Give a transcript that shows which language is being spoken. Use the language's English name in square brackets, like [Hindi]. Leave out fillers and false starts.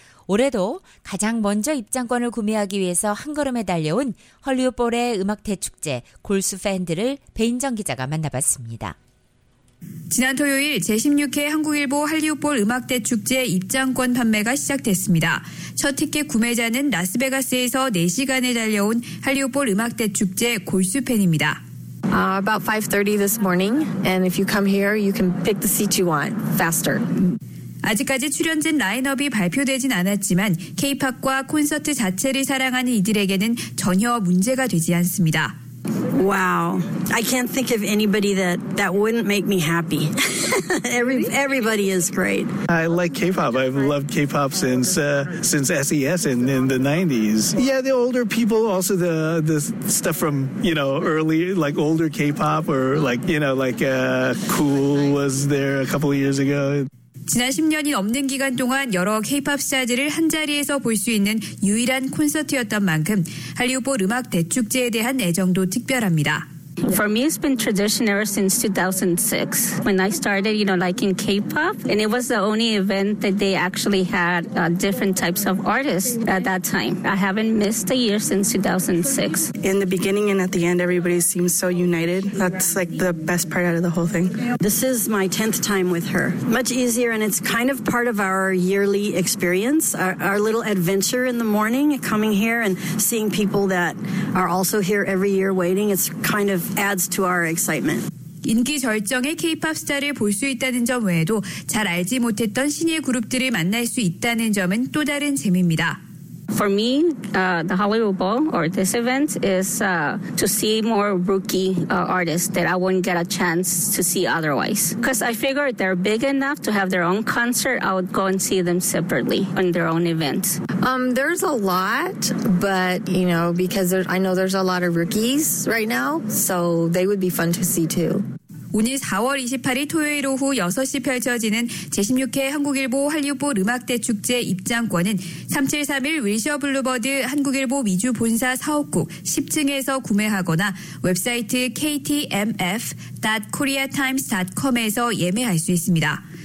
[Korean] 올해도 가장 먼저 입장권을 구매하기 위해서 한 걸음에 달려온 헐리우드볼의 음악 대축제 골수 팬들을 배인정 기자가 만나봤습니다. 지난 토요일 제16회 한국일보 할리우드볼 음악대축제 입장권 판매가 시작됐습니다. 첫 티켓 구매자는 라스베가스에서 4시간을 달려온 할리우드볼 음악대축제 골수 팬입니다. [English] About 5:30 this morning and if you come here you can pick the seat you want faster. [Korean] 아직까지 출연진 라인업이 발표되진 않았지만 K-POP과 콘서트 자체를 사랑하는 이들에게는 전혀 문제가 되지 않습니다. [English] Wow. I can't think of anybody that wouldn't make me happy. Everybody is great. I like K-pop. I've loved K-pop since SES in the 90s. Yeah, the older people also the stuff from, you know, early like older K-pop or like, you know, like Cool was there a couple of years ago. [Korean] 지난 10년이 넘는 기간 동안 여러 K-POP 스타들을 한자리에서 볼 수 있는 유일한 콘서트였던 만큼 할리우드볼 음악 대축제에 대한 애정도 특별합니다. [English] For me, it's been tradition ever since 2006 when I started, you know, liking K-pop. And it was the only event that they actually had different types of artists at that time. I haven't missed a year since 2006. In the beginning and at the end, everybody seems so united. That's like the best part out of the whole thing. This is my 10th time with her. Much easier, and it's kind of part of our yearly experience, our little adventure in the morning, coming here and seeing people that are also here every year waiting. It's kind of adds to our excitement. [Korean] 인기 절정의 K-POP 스타를 볼 수 있다는 점 외에도 잘 알지 못했던 신예 그룹들을 만날 수 있다는 점은 또 다른 재미입니다. [English] For me, the Hollywood Bowl or this event is to see more rookie artists that I wouldn't get a chance to see otherwise. Because I figured they're big enough to have their own concert, I would go and see them separately on their own events. There's a lot, but, you know, because I know there's a lot of rookies right now, so they would be fun to see too. [Korean] 오늘 4월 28일 토요일 오후 6시 펼쳐지는 제16회 한국일보 할리우드볼 음악대축제 입장권은 3731 윌셔 블루버드 한국일보 미주 본사 사업국 10층에서 구매하거나 웹사이트 ktmf.koreatimes.com에서 예매할 수 있습니다.